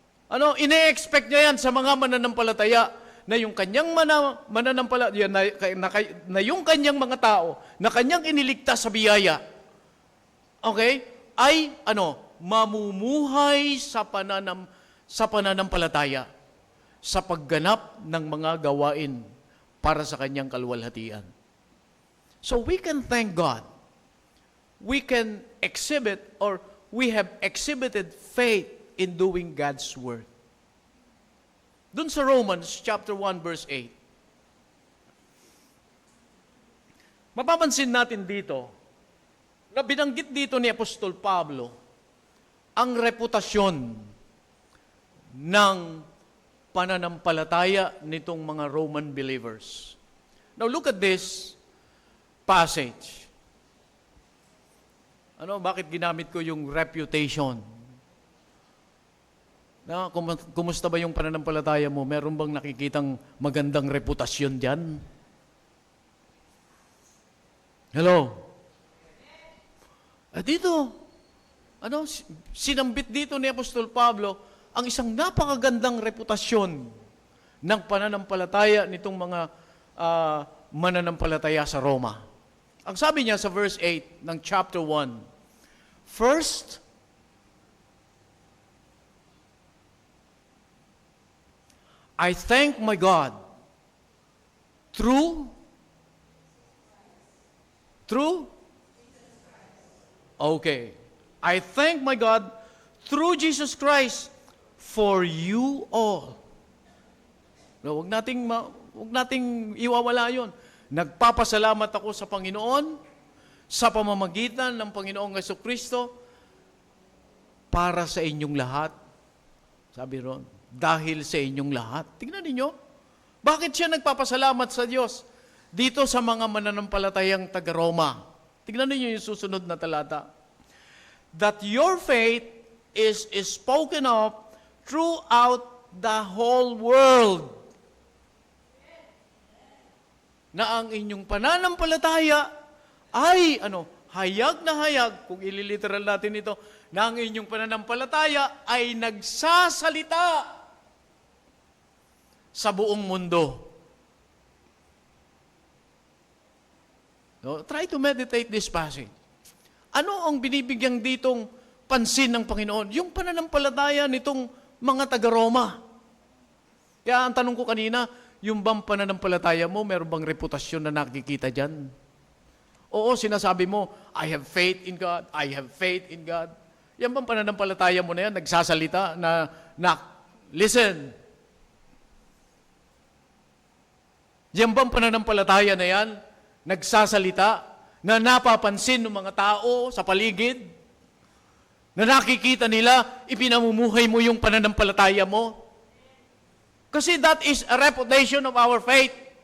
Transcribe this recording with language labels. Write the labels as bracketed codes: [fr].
[tl] Ine-expect niya yan sa mga mananampalataya na yung kanyang mananampalataya, na yung kanyang mga tao, na kanyang iniligtas sa biyaya, ay mamumuhay sa pananampalataya, sa pagganap ng mga gawain para sa kanyang kaluwalhatian. [en] So we can thank God. We can exhibit, or we have exhibited faith in doing God's work. [tl] Doon sa Romans chapter 1 verse 8. Mapapansin natin dito na binanggit dito ni Apostol Pablo ang reputasyon ng pananampalataya nitong mga Roman believers. [en] Now look at this passage. [tl] Bakit ginamit ko yung reputation? Kumusta ba yung pananampalataya mo? Meron bang nakikitang magandang reputasyon dyan? [en] Hello? [tl] At dito, sinambit dito ni Apostol Pablo ang isang napakagandang reputasyon ng pananampalataya nitong mga mananampalataya sa Roma. Ang sabi niya sa [en] verse 8 ng chapter 1, First, I thank my God through? Okay. I thank my God through Jesus Christ for you all. [tl] No, wag nating iwawala 'yon. Nagpapasalamat ako sa Panginoon sa pamamagitan ng Panginoong Jesucristo para sa inyong lahat. Sabi ron, dahil sa inyong lahat. Tingnan niyo, bakit siya nagpapasalamat sa Diyos dito sa mga mananampalatayang taga-Roma? Tingnan niyo yung susunod na talata. [en] That your faith is spoken of throughout the whole world. [tl] Na ang inyong pananampalataya ay, hayag na hayag, kung ililiteral natin ito, na ang inyong pananampalataya ay nagsasalita sa buong mundo. No? [en] Try to meditate this passage. [tl] Ano ang binibigyang ditong pansin ng Panginoon? Yung pananampalataya nitong mga taga-Roma. Kaya ang tanong ko kanina, yung bang pananampalataya mo, meron bang reputasyon na nakikita dyan? Oo, sinasabi mo, [en] I have faith in God, I have faith in God. [tl] Yan bang pananampalataya mo na yan, nagsasalita na listen. Yan bang pananampalataya na yan, nagsasalita, na napapansin ng mga tao sa paligid, na nakikita nila, ipinamumuhay mo yung pananampalataya mo? [en] Kasi that is a reputation of our faith.